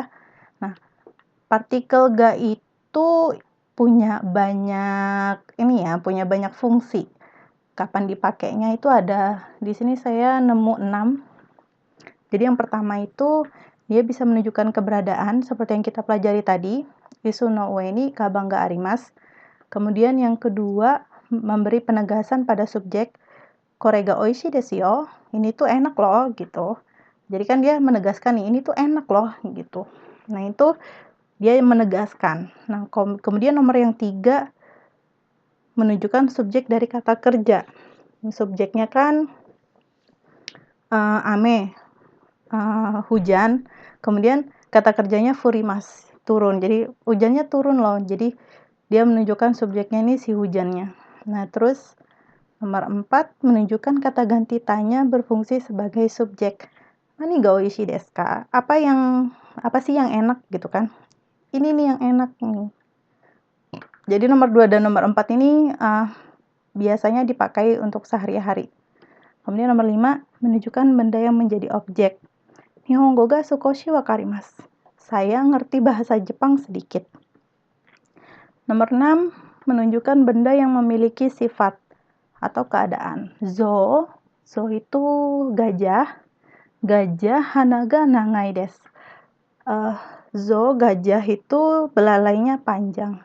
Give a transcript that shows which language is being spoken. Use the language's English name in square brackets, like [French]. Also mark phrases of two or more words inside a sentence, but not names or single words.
[Indonesian] Nah, partikel ga itu punya banyak fungsi. Kapan dipakainya itu ada di sini saya nemu 6. Jadi yang pertama itu dia bisa menunjukkan keberadaan seperti yang kita pelajari tadi, [Japanese] 椅子の上にかばんがあります. [Indonesian] Kemudian yang kedua memberi penegasan pada subjek, [Japanese] これがおいしいですよ. [Indonesian] Ini tuh enak loh gitu. Jadi kan dia menegaskan nih, ini tuh enak loh gitu. Nah, itu dia menegaskan. Nah, kemudian nomor yang 3 menunjukkan subjek dari kata kerja. Subjeknya kan ame, hujan. Kemudian kata kerjanya furimasu, turun. Jadi hujannya turun loh. Jadi dia menunjukkan subjeknya ini si hujannya. Nah, terus nomor 4 menunjukkan kata ganti tanya berfungsi sebagai subjek. [Japanese] 何がおいしいですか? [Indonesian] Apa sih yang enak gitu kan? Ini nih yang enak nih. Jadi nomor 2 dan nomor 4 ini biasanya dipakai untuk sehari-hari. Kemudian nomor 5 menunjukkan benda yang menjadi objek. [Japanese] 日本語が少し分かります. [Indonesian] saya ngerti bahasa Jepang sedikit. Nomor 6, menunjukkan benda yang memiliki sifat atau keadaan. Zo itu gajah. Gajah [Japanese] 鼻が長いです. [Indonesian] Zo, gajah itu belalainya panjang.